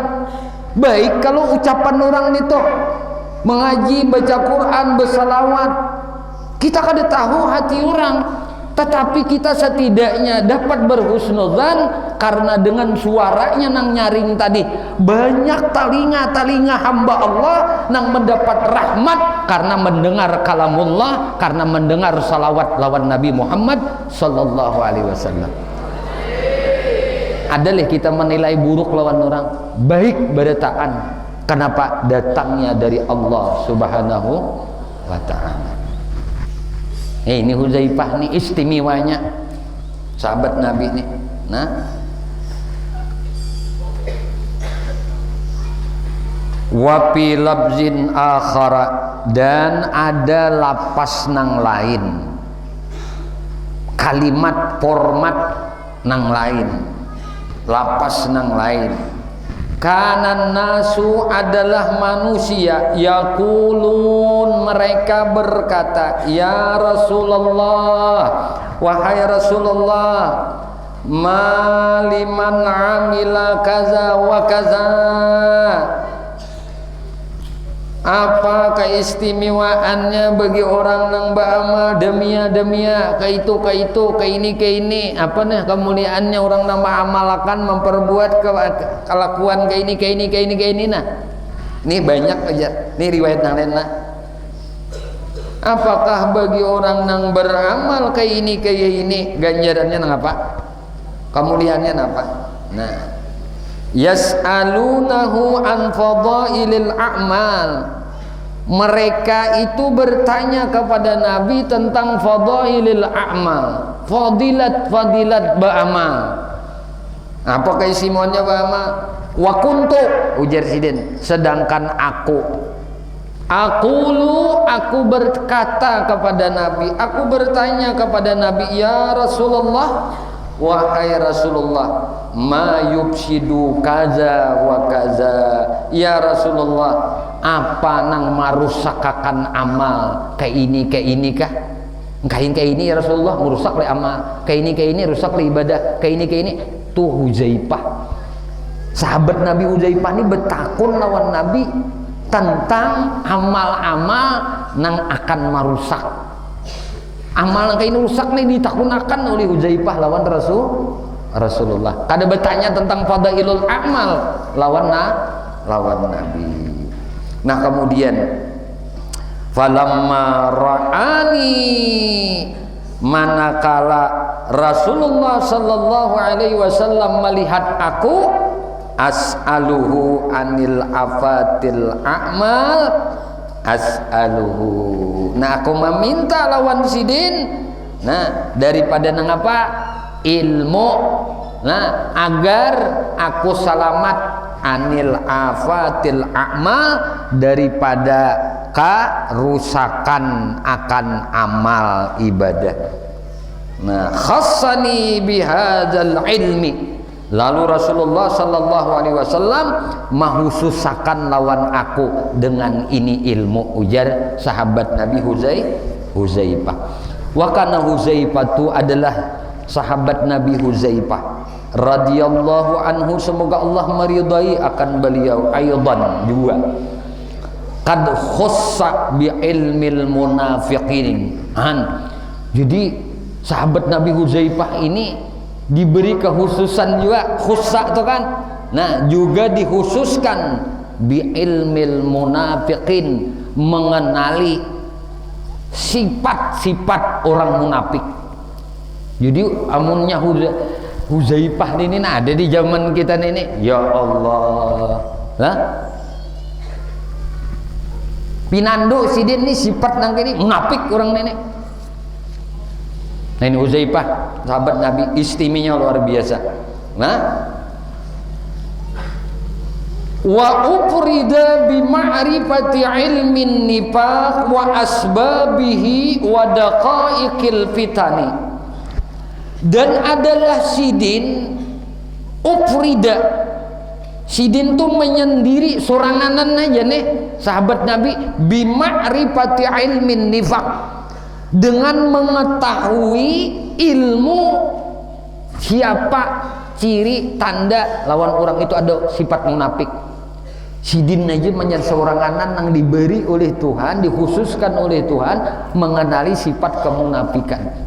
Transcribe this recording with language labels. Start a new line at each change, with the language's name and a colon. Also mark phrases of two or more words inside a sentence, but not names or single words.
Banjar: Baik kalau ucapan orang itu mengaji, baca Quran, bersalawat, kita kada tahu hati orang, tetapi kita setidaknya dapat berhusnudzan karena dengan suaranya nang nyaring tadi banyak talinga hamba Allah nang mendapat rahmat karena mendengar kalamullah, karena mendengar salawat lawan Nabi Muhammad
Arabic: صلى الله عليه وسلم.
Banjar: Adalah kita menilai buruk lawan orang, baik berataan. Kenapa? Datangnya dari Allah
Arabic: سبحانه وتعالى.
Banjar: Ini Huzaifah nih istimewanya sahabat Nabi nih. Nah,
Arabic: وفي لفظ آخر,
Banjar: dan ada lapas nang lain, kalimat format nang lain, lapas nang lain.
Arabic: كان الناس
Banjar: adalah manusia, yaqulun, mereka berkata,
Arabic: يا رسول الله,
Banjar: wahai Rasulullah,
Arabic: ما لمن عمل كذا وكذا,
Banjar: apa keistimewaannya bagi orang nang beramal demia ke itu ke ini, apa nih kemuliaannya orang nang beramalkan memperbuat kelakuan ke ini nah. Ini banyak aja nih riwayat yang lain lah. Apakah bagi orang nang beramal ke ini ganjarannya nang apa, kemuliaannya apa?
Arabic: Nah, يسألونه عن فضائل الأعمال,
Banjar: mereka itu bertanya kepada Nabi tentang
Arabic: فضائل الأعمال,
Banjar: fadilat ba'amal. Apa keistimewanya ba'amal?
Arabic: وكنت,
Banjar: ujar sidin, sedangkan aku berkata kepada Nabi, aku bertanya kepada Nabi,
Arabic: يا رسول الله,
Banjar: wahai Rasulullah,
Arabic: ما يفسد كذا وكذا يا رسول الله,
Banjar: apa nang marusakakan amal kayak ini kah? Kayak ini
Arabic: يا رسول الله,
Banjar: merusak le amal, kayak ini rusak le ibadah, kayak ini tuh Huzaifah, sahabat Nabi Huzaifah ini bertakun lawan Nabi tentang amal-amal nang akan merusak, amal kayak ini rusak nih ditakunakan oleh Huzaifah lawan Rasulullah. Kada bertanya tentang
Arabic: فضائل الأعمال
Banjar: lawan Nabi. Nah kemudian
Arabic: فلما رآني,
Banjar: manakala Rasulullah
Arabic: صلى الله عليه وسلم
Banjar: melihat aku,
Arabic: أسأله عن آفات الأعمال,
Banjar: as'aluhu, nah aku meminta lawan sidin, nah daripada nang apa ilmu, nah agar aku selamat
Arabic: عن آفات الأعمال,
Banjar: daripada kerusakan akan amal ibadah. Nah
Arabic: خصني بهذا العلم,
Banjar: lalu Rasulullah
Arabic: صلى الله عليه وسلم
Banjar: menghususakan lawan aku dengan ini ilmu, ujar sahabat Nabi Huzaifah.
Arabic: وكان
Banjar: Huzaifah itu adalah sahabat Nabi Huzaifah
Arabic: رضي الله عنه,
Banjar: semoga Allah meridai akan beliau, aidan juga
Arabic: قد خص بعلم المنافقين.
Banjar: Jadi sahabat Nabi Huzaifah ini diberi kekhususan juga, khussa itu kan, nah juga dikhususkan
Arabic: بعلم المنافقين,
Banjar: mengenali sifat-sifat orang munafik. Jadi amunnya Huzaifah ini ada di zaman kita ini,
Arabic: يا الله
Banjar: lah pinando sidin ini sifat nang kini munafik orang ini. Nah ini Huzaifah sahabat Nabi, istimewanya luar biasa.
Arabic: Nah وأفرد بمعرفة علم النفاق وأسبابه و دقائق الفتن,
Banjar: dan adalah sidin ufrida, sidin tuh menyendiri soranganan aja nih sahabat Nabi,
Arabic: بمعرفة علم النفاق,
Banjar: dengan mengetahui ilmu siapa ciri tanda lawan orang itu ada sifat munafik. Sidin aja menjadi seorang anak yang diberi oleh Tuhan, dikhususkan oleh Tuhan mengenali sifat kemunafikan.